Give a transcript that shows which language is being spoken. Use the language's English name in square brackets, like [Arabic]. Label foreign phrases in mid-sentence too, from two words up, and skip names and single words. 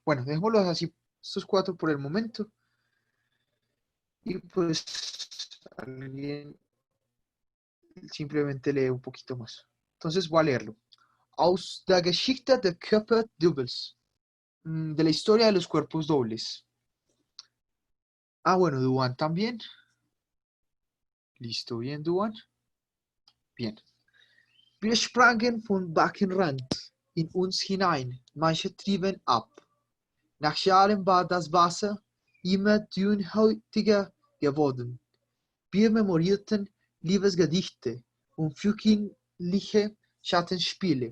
[Spanish] Bueno, dejémoslos así, estos cuatro por el momento. Y pues alguien simplemente lee un poquito más. Entonces voy a leerlo. [German] Aus der Geschichte der Körperdoubles. [Spanish] De la historia de los cuerpos dobles. Ah, bueno, Duan también. Listo, bien, Duan. Bien. [German] Wir sprangen von Beckenrand in uns hinein, manche trieben ab. Nach Jahren war das Wasser immer dünnhäutiger geworden. Wir memorierten Liebesgedichte und frühkindliche Schattenspiele.